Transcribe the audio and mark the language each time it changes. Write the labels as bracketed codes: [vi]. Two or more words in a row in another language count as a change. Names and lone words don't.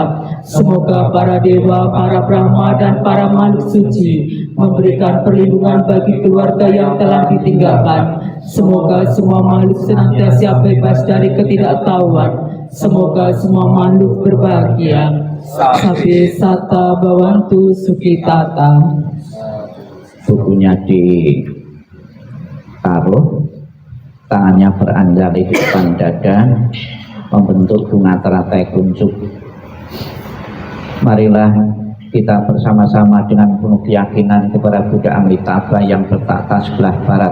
[id] Semoga para dewa, para brahma, dan para makhluk suci memberikan perlindungan bagi keluarga yang telah ditinggalkan. Semoga semua makhluk senantiasa bebas dari ketidaktahuan. Semoga semua makhluk berbahagia. [pi] Sabbe sata bhavantu sukhitata. [id] Bukunya ditaruh, tangannya beranjali di depan dada, membentuk bunga teratai kuncup. Marilah kita bersama-sama dengan penuh keyakinan kepada Buddha Amitabha yang bertahta sebelah barat.